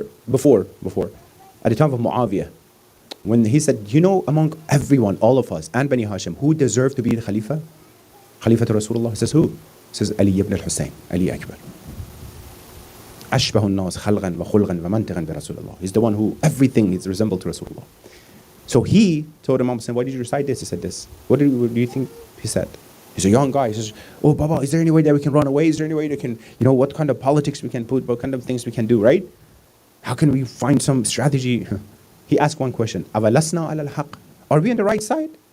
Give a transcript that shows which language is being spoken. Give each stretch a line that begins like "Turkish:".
English: Before, at the time of Muawiyah, when he said, among everyone, all of us, and Bani Hashim, who deserve to be the Khalifa? Khalifa to Rasulullah. He says, who? He says, Ali ibn al-Hussein, Ali Akbar.
Arabic: أشبه الناس خلقا وخلقا ومنطقا برسول.
English: He's the one who everything is resembled to Rasulullah. So he told Imam Hussein, why did you recite this? He said this. What do you think he said? He's a young guy. He says, oh, Baba, is there any way that we can run away? Is there any way that can, what kind of politics we can put, what kind of things we can do, right? How can we find some strategy? He asked one question,
Arabic: أَوَلَسْنَا عَلَى الْحَقِّ?
English: Are we on the right side?